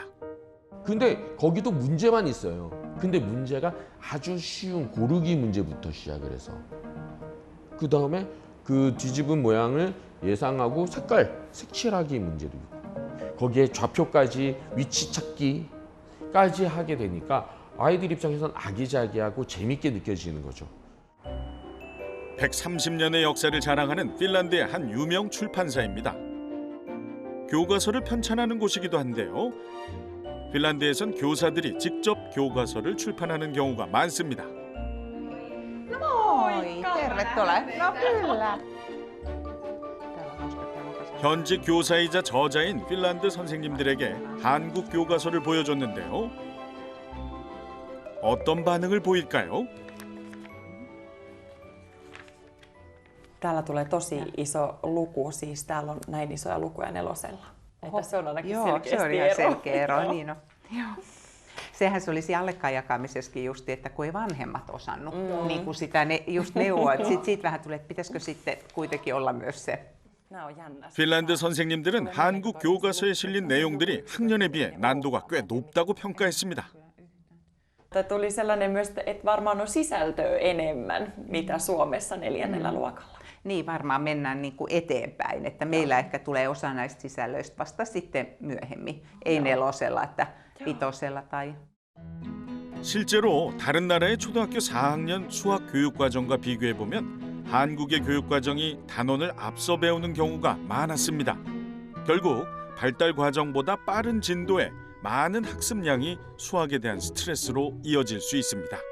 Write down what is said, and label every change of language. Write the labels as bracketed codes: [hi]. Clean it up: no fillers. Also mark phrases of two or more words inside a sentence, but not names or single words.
[ko] 근데 거기도 문제만 있어요. 근데 문제가 아주 쉬운 고르기 문제부터 시작을 해서 그 다음에 그 뒤집은 모양을 예상하고 색칠하기 문제도 있고 거기에 좌표까지 위치 찾기까지 하게 되니까 아이들 입장에서는 아기자기하고 재밌게 느껴지는 거죠. 130년의 역사를 자랑하는 핀란드의 한 유명 출판사입니다. 교과서를 편찬하는 곳이기도 한데요. 핀란드에선 교사들이 직접 교과서를 출판하는 경우가 많습니다. [fi] Moi, tervetuloa. No kyllä. [ko] 현직 교사이자 저자인 핀란드 선생님들에게 한국 교과서를 보여줬는데요. 어떤 반응을 보일까요? [fi] Täällä tulee tosi iso luku, siis täällä on näin isoja lukuja nelosella. Tässä on ainakin Joo, selkeästi se on ihan ero. selkeä ero. Joo. Niin on. Joo. Sehän se olisi allekkaan jakamisessakin just, että kun ei vanhemmat osannut niin kuin sitä just neuvoa. Siitä vähän tulee, että pitäisikö sitten kuitenkin olla myös se. Nämä on jännä. [ko] 핀란드 선생님들은 한국 교과서에 실린 내용들이 학년에 비해 난도가 꽤 높다고 평가했습니다. [fi] Tuli sellainen myös, että varmaan on sisältöä enemmän, mitä Suomessa 4. luokalla. Niin varmaan mennään niin kuin eteenpäin, että meillä ehkä tulee osa näistä sisällöistä vasta sitten myöhemmin. Ei nelosella, että vitosella tai... [ko] 실제로 다른 나라의 초등학교 4학년 수학 교육 과정과 비교해 보면 한국의 교육 과정이 단원을 앞서 배우는 경우가 많았습니다. 결국 발달 과정보다 빠른 진도에 많은 학습량이 수학에 대한 스트레스로 이어질 수 있습니다.